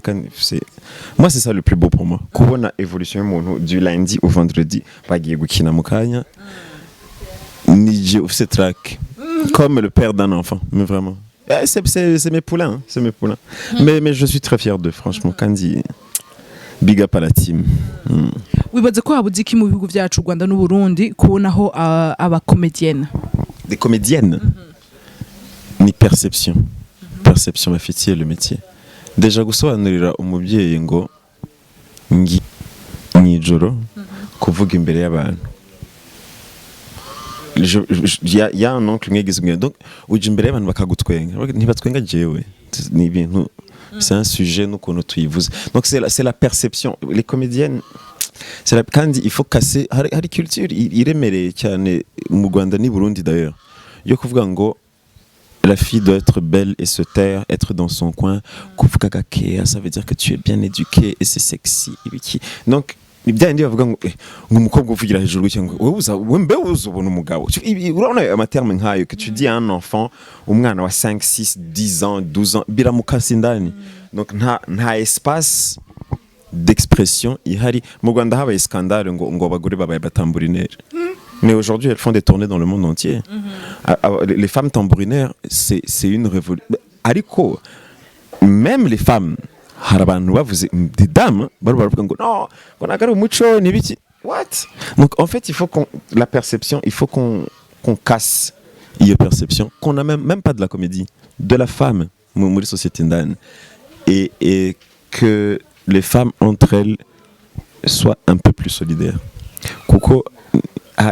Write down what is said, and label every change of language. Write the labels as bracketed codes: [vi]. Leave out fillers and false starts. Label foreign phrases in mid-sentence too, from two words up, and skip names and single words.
[fr] Moi, c'est ça le plus beau pour moi. Quand on a évolué du lundi au vendredi, comme le père d'un enfant, mais vraiment. C'est mes poulains, hein, c'est mes poulains. Mais je suis très fier d'eux, franchement. Kandi, big up à la team. [rw] Wibaza ko habuze iki mu bihugu byacu Rwanda n'u Burundi kubonaho aba comédiennes. [fr] Des comédiennes. Ni perception. Perception afitiye le métier. [rw] Déjà gusobanurira umubyeyi ngo mw'ijoro kuvuga imbere y'abantu. [fr] Il y a un oncle [rw] mwegeze donc uje imbere y'abantu bakagutwenga ntibatwenga jewe ni ibintu [fr] c'est un sujet nous qu'on [rw] tuyivuze [fr] donc c'est la perception les comédiennes quand il faut casser [rw] hari culture iremereye cyane mu Rwanda ni Burundi d'ailleurs yo kuvuga ngo [fr] la fille doit être belle et se taire, être dans son coin. [rw] Kuvuga gakeya, [fr] ça veut dire que tu es bien éduqué et c'est sexy. [rw] Donc ibya ndi bavuga ngo umukobwa uvugira hejuru cyangwa wowe mbe uzobona umugabo urabona amaterme nkayo [fr] que tu dis à un enfant [rw] umwana wa 5 6 10 ans 12 ans biramukasi ndani donc nta [fr] espace d'expression [rw] ihari mu Rwanda habaye scandale ngo abagore babaye batambourinaire. [fr] Mais aujourd'hui, elles font des tournées dans le monde entier. Les femmes tambourinaires, c'est une révolution. Ariko, même les femmes, des dames, non, what? Donc en fait, il faut la perception, il faut qu'on casse la perception, qu'on n'a même pas de la comédie, de la femme, et que les femmes entre elles soient un peu plus solidaires.